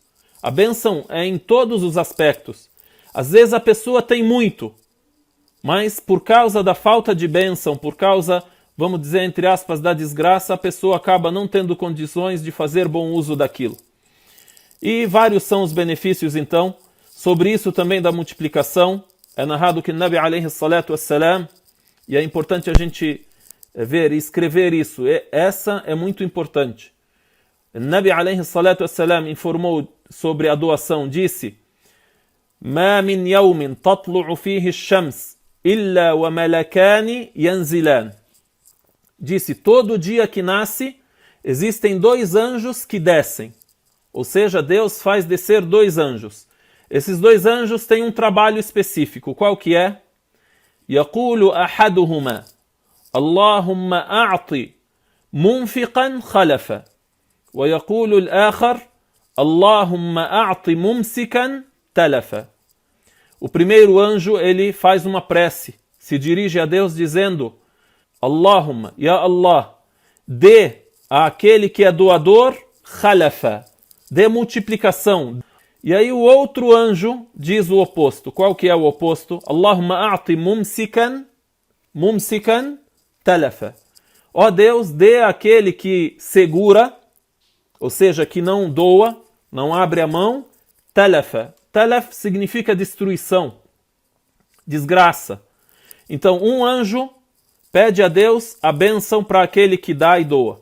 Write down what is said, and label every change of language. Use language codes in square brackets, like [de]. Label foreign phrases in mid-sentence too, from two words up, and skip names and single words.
[pt] A bênção é em todos os aspectos. Às vezes a pessoa tem muito, mas por causa da falta de bênção, por causa, vamos dizer, entre aspas, da desgraça, a pessoa acaba não tendo condições de fazer bom uso daquilo. E vários são os benefícios, então. Sobre isso também da multiplicação, é narrado que Nabi [ar] عليه الصلاة والسلام, [pt] e é importante a gente ver e escrever isso, essa é muito importante. Nabi [ar] عليه الصلاة والسلام [pt] informou sobre a doação, disse: [ar] "ما من يوم تطلع فيه الشمس إلا وملكان ينزلان." [pt] Disse, todo dia que nasce, existem 2 anjos que descem. Ou seja, Deus faz descer 2 anjos. Esses 2 anjos têm um trabalho específico. Qual que é? [ar] يقول أحدهما اللهم أعط منفقا خلفا ويقول الآخر اللهم أعط ممسكا تلفا. [pt] O primeiro anjo, ele faz uma prece, se dirige a Deus dizendo: [ar] اللهم يا الله, [pt] dê àquele que é doador khalafa, dê multiplicação. E aí o outro anjo diz o oposto. Qual que é o oposto? [ar] اللهم أعط ممسكا تلفا. [pt] Ó Deus, dê àquele que segura, ou seja, que não doa, não abre a mão, talafa. Talaf significa destruição, desgraça. Então um anjo pede a Deus a bênção para aquele que dá e doa.